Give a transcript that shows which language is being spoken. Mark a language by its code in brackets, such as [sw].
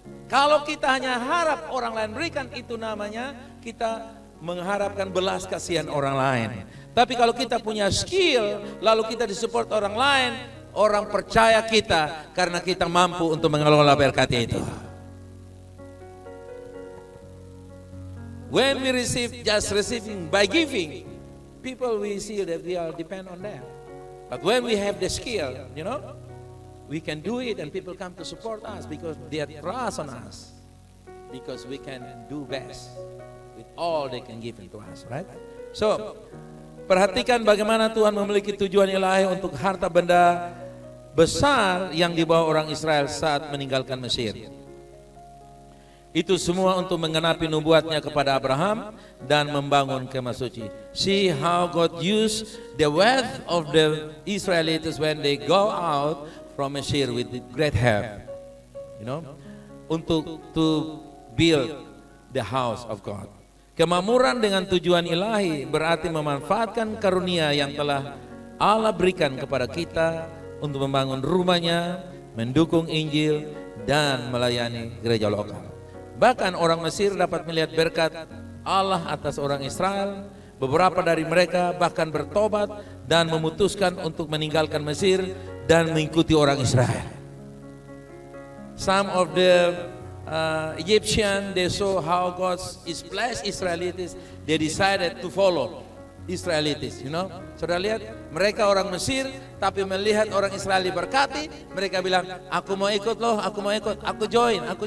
[id] Kalau kita hanya harap orang lain berikan, itu namanya kita mengharapkan belas kasihan orang lain. Tapi kalau kita punya skill, lalu kita disupport orang lain, orang percaya kita karena kita mampu untuk mengelola berkat itu. [en] When we receive, just receiving by giving, people we see that we are depend on them. But when we have the skill, we can do it and people come to support us because they trust on us. because we can do best with all they can give to us, right? [id] So, perhatikan bagaimana Tuhan memiliki tujuan ilahi untuk harta benda besar yang dibawa orang Israel saat meninggalkan Mesir. Itu semua untuk menggenapi nubuatnya kepada Abraham dan membangun kemah suci. [en] See how God used the wealth of the Israelites when they go out from Mesir with great help, you know, untuk to build the house of God. [id] Kemakmuran dengan tujuan ilahi berarti memanfaatkan karunia yang telah Allah berikan kepada kita untuk membangun rumahnya, mendukung Injil, dan melayani gereja lokal. Bahkan orang Mesir dapat melihat berkat Allah atas orang Israel. Beberapa dari mereka bahkan bertobat dan memutuskan untuk meninggalkan Mesir dan mengikuti orang Israel. [en] Some of the Egyptian, they saw how God is blessed Israelites, they decided to follow Israelites, you know. [id] Saudara lihat, mereka orang Mesir tapi melihat orang Israel diberkati, mereka bilang, aku mau ikut loh, aku mau ikut, aku join.